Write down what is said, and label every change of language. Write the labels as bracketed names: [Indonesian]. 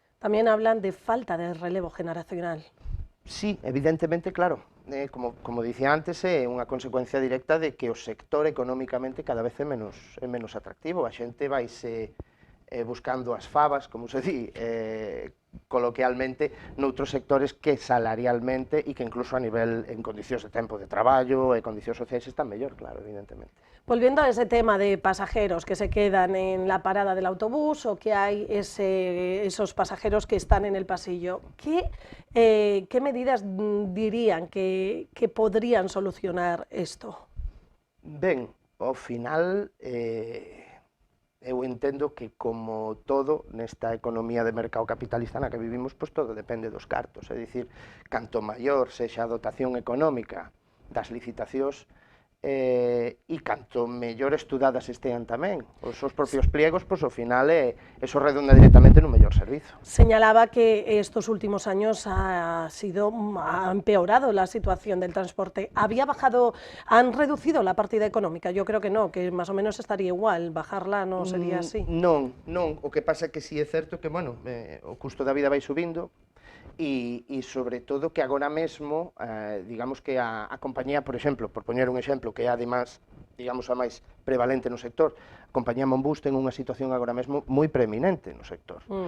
[Spanish] También hablan de falta de relevo generacional. [Galician] Sí, evidentemente, claro. Como dicía antes, é unha consecuencia directa de que o sector económicamente cada vez é menos atractivo. A xente vaise buscando as favas, como se di coloquialmente, noutros sectores que salarialmente e que incluso a nivel en condicións de tempo de traballo e condicións sociais están mellor, claro, evidentemente. [Spanish] Volviendo a ese tema de pasajeros que se quedan en la parada del autobús o que hay esos pasajeros que están en el pasillo, ¿qué medidas dirían que podrían solucionar esto? [Galician] Ben, ao final, eu entendo que, como todo nesta economía de mercado capitalista na que vivimos, pois todo depende dos cartos, é dicir, canto maior sexa a dotación económica das licitacións, e canto mellor estudadas estean tamén os seus propios pliegos, pois ao final eso redunda directamente nun mellor servizo. [Spanish] Señalaba que estos últimos años ha empeorado la situación del transporte. ¿Han reducido la partida económica? Yo creo que no, que más o menos estaría igual, bajarla no sería así. [Galician] Non, o que pasa é que si é certo que, bueno, o custo da vida vai subindo, e sobre todo que agora mesmo, digamos que a compañía, por exemplo, por poñer un exemplo que é además, digamos, a máis prevalente no sector, a compañía Monbus ten unha situación agora mesmo moi preeminente no sector.